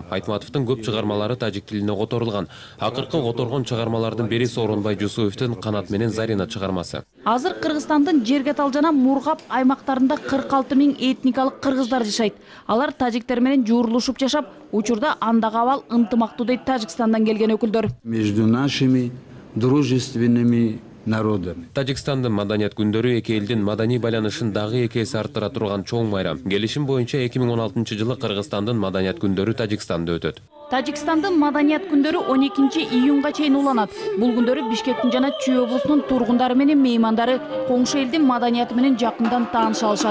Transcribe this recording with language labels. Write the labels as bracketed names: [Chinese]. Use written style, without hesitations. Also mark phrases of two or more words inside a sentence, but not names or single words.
[Kyrgyz] Айтматовдун көп чыгармалары тажик тилине которулган. Акыркы которгон чыгармалардын бири Сооронбай Жусуевдин Канат менен Зарина чыгармасы. Азыр Кыргызстандын Жергетал жана Мургап аймактарында 46 000 этникалык кыргыздар жашайт. Алар тажиктер менен жуурулушуп жашап, учурда андагы абал ынтымактуу дейт Тажикстандан келген өкүлдөр. [Russian] Между нашими дружественными народами. [Kyrgyz] Тажикстандын маданият күндөрү эки элдин маданий байланышын дагы эки эсе арттыра турган чоң майрам. Келишим боюнча 2016-жылы Кыргызстандын маданият күндөрү Тажикстанда өтөт. Тажикстандын маданият күндөрү 12 июнга чейин уланат. Бул күндөрү Бишкектин жана Чүй облусунун тургундары менен меймандары коңшу элдин маданияты менен жакындан тааныша алышат.